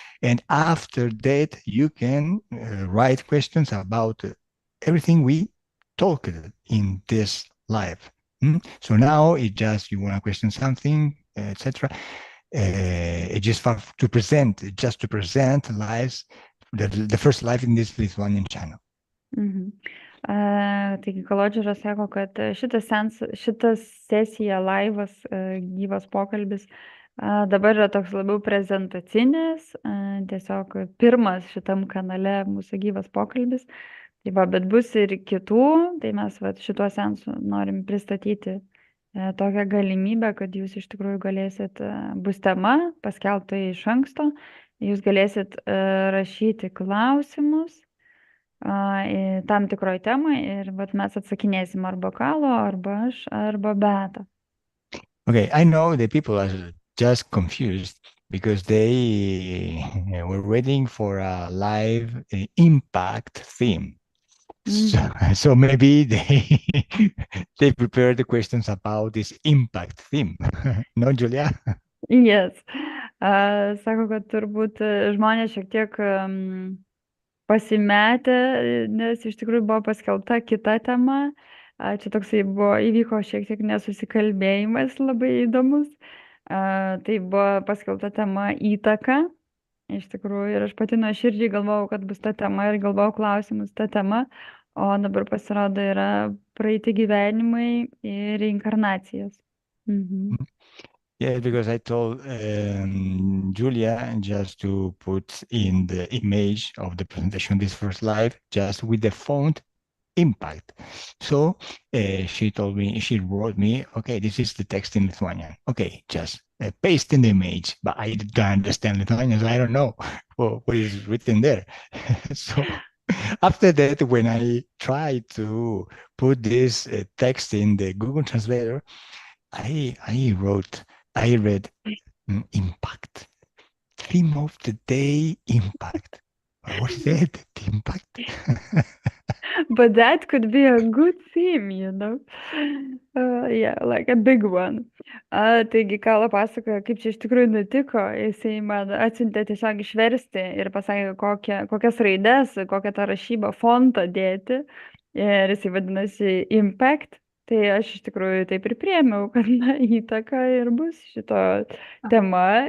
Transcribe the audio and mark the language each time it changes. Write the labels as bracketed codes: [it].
[en] And after that, you can write questions about everything we talked in this live. So now it just, you want to question something, etc. It just to present lives, the first live in this Lithuanian channel. [lt] Taigi kolodžeras sako, kad šitas sesija, laivas, gyvas pokalbis dabar yra toks labiau prezentacinis, tiesiog pirmas šitam kanale mūsų gyvas pokalbis. Tai va, bet bus ir kitų, tai mes šituo sensu norim pristatyti tokią galimybę, kad jūs iš tikrųjų galėsit, bus tema paskelbta iš anksto, jūs galėsit rašyti klausimus tam tikroj temai ir mes atsakinėsim arba Kalo, arba aš, arba Beata. [en] Okay, I know the people are just confused because they were waiting for a live impact theme. So maybe they prepared the questions about this impact theme. No, Julia? Yes. [lt] Sako, kad turbūt žmonės šiek tiek pasimetę, nes iš tikrųjų buvo paskelbta kita tema. Čia toksai įvyko šiek tiek nesusikalbėjimas labai įdomus. Tai buvo paskelbta tema įtaka. Iš tikrųjų, ir aš pati nuoširdžiai galvojau, kad bus ta tema ir galvojau klausimus ta tema. O dabar pasirodo yra praeiti gyvenimai ir reinkarnacijos. [en] Yeah, because I told Julia just to put in the image of the presentation, this first live, just with the font impact. So she told me, she wrote me, okay, this is the text in Lithuanian. Okay, just paste in the image, but I don't understand Lithuanian, so I don't know what is written there. So after that, when I tried to put this text in the Google Translator, I read impact. Theme of the day, impact. What is that? Impact? But that could be a good theme, you know? Yeah, like a big one. [lt] Taigi, Kala pasakoja, kaip čia iš tikrųjų nutiko. Jisai man atsiuntė tiesiog išversti ir pasakė, kokias raides, kokią tą rašybą, fontą dėti. Ir jisai vadinasi Impact. Tai aš iš tikrųjų taip ir priėmiau, kad įtaka ir bus šito tema.